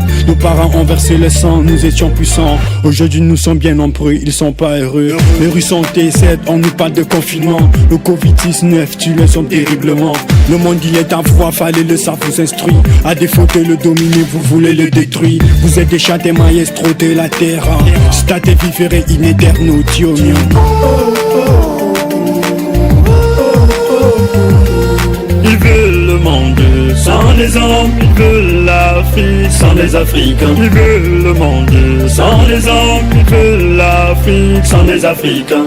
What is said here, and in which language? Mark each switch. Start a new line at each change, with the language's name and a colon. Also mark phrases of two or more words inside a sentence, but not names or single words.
French: Nos parents ont versé le sang, nous étions puissants. Aujourd'hui nous sommes bien nombreux, ils sont pas heureux. Les rues sont T7, on nous parle de confinement. Le Covid-19 tue les hommes terriblement. Le monde il est à voir, fallait le savoir vous instruire. À défaut de le dominer, vous voulez le détruire. Vous êtes des chats des maestros de la terre.
Italian: State vivere in eterno Dio mio.
French: Ils veulent le monde sans les hommes, ils veulent l'Afrique sans les Africains. Ils veulent le monde sans les hommes, ils veulent l'Afrique sans les Africains.